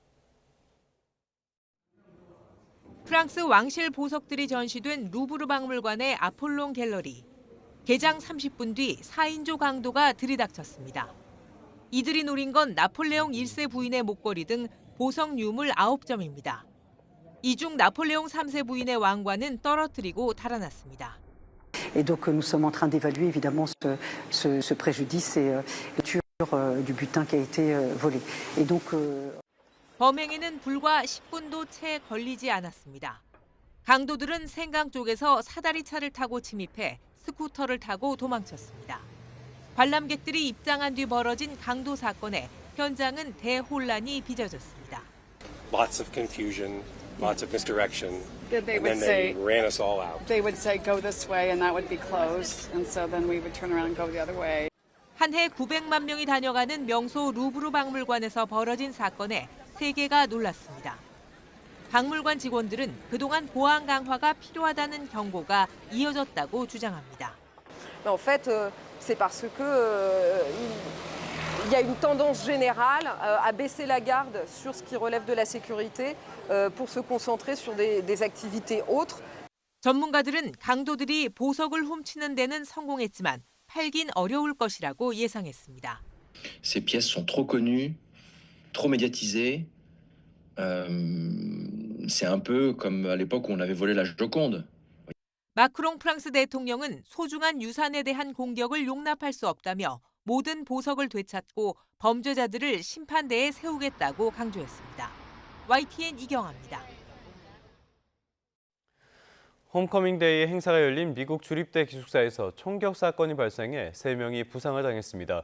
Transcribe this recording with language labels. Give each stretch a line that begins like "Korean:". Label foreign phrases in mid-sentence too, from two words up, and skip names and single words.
Korean: 프랑스 왕실 보석들이 전시된 루브르 박물관의 아폴론 갤러리. 개장 30분 뒤 4인조 강도가 들이닥쳤습니다. 이들이 노린 건 나폴레옹 1세 부인의 목걸이 등 보석 유물 9점입니다. 이 중 나폴레옹 3세 부인의 왕관은 떨어뜨리고 달아났습니다.
French: Et donc nous sommes en train d'évaluer évidemment ce préjudice et du butin qui a été volé. Et donc
Korean: 범행에는 불과 10분도 채 걸리지 않았습니다. 강도들은 생강 쪽에서 사다리차를 타고 침입해 스쿠터를 타고 도망쳤습니다. 관람객들이 입장한 뒤 벌어진 강도 사건에 현장은 대혼란이 빚어졌습니다.
English: Lots of confusion, lots of misdirection, They and would then they say, ran us all out. They would say, go this way, and that would be closed. And so then we would turn around and go the other way.
Korean: 한 해 900만 명이 다녀가는 명소 루브르 박물관에서 벌어진 사건에 세계가 놀랐습니다. 박물관 직원들은 그동안 보안 강화가 필요하다는 경고가 이어졌다고 주장합니다.
French: En fait, c'est parce que il y a une tendance générale à baisser la garde sur ce qui relève de la sécurité pour se concentrer sur des activités autres.
Korean: 전문가들은 강도들이 보석을 훔치는 데는 성공했지만 팔긴 어려울 것이라고 예상했습니다.
French: Ces pièces sont trop connues, trop médiatisées. C'est un peu comme à l'époque où on avait volé la Joconde.
Korean: 마크롱 프랑스 대통령은 소중한 유산에 대한 공격을 용납할 수 없다며 모든 보석을 되찾고 범죄자들을 심판대에 세우겠다고 강조했습니다. YTN 이경아입니다. 홈커밍데이 행사가 열린 미국 주립대 기숙사에서 총격 사건이 발생해 3명이 부상을 당했습니다.